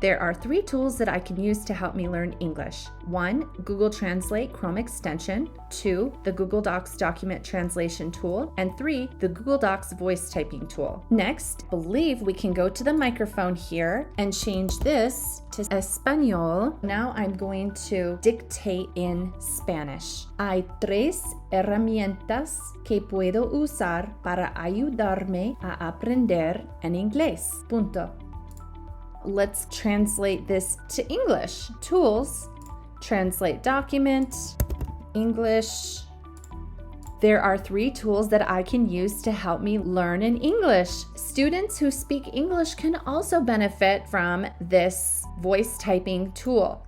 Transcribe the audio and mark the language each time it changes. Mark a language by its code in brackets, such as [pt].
[en] There are 3 tools that I can use to help me learn English. 1, Google Translate Chrome extension. 2, the Google Docs document translation tool. And 3, the Google Docs voice typing tool. Next, I believe we can go to the microphone here and change this to Español. Now I'm going to dictate in Spanish. [es] Hay 3 herramientas que puedo usar para ayudarme a aprender en inglés. Punto. [en] Let's translate this to English. Tools, translate document, English. There are 3 tools that I can use to help me learn in English. Students who speak English can also benefit from this voice typing tool.